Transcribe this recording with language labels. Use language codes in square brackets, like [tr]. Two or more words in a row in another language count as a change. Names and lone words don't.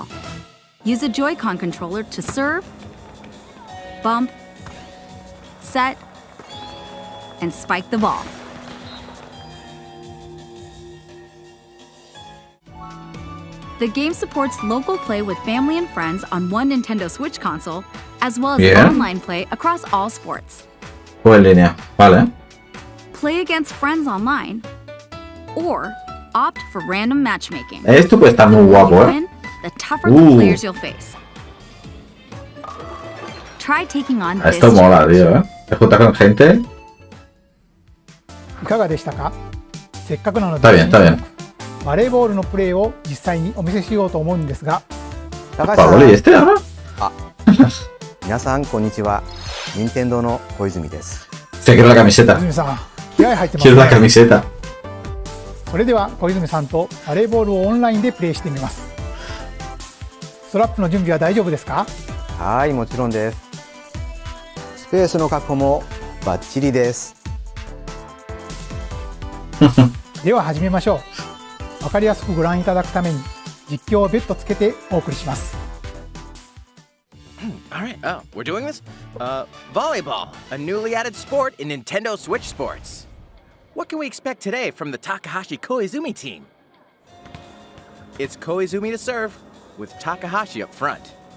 [en] Use a Joy-Con controller to serve, bump, set, and spike the ball. The game supports local play with family and friends on one Nintendo Switch console, as well as online play across all sports. [es] O en línea, vale. [en] Play against friends online, or opt for random matchmaking. [es] Esto puede estar muy guapo, ¿eh? [en] The tougher the players you'll face. Try taking on this. [es] Esto mola, tío, ¿eh? Te juntas con gente. [ja] いかがでしたか？せっかくなので [es] Está bien, está bien. [ja] バレーボールのプレーを実際にお見せしようと思うんですが、 [es] ¿Para volei este ahora? [ja] 皆さんこんにちは。任天堂の小泉です。 [es] Se quiere la camiseta. [ja] 小泉さん、気合入ってます [es] Quiero la [ja] ね。 [es] camiseta. [ja] それでは小泉さんとバレーボールをオンラインでプレーしてみます。ストラップの準備は大丈夫ですか？はい、もちろんです。スペースの確保もバッチリです。では始めましょう。わかりやすくご覧いただくために実況を別途つけてお送りします。 [en] All right, we're doing this? Volleyball, a newly added sport in Nintendo Switch Sports. What can we expect today from the Takahashi Koizumi team? It's Koizumi to serve, with Takahashi up front.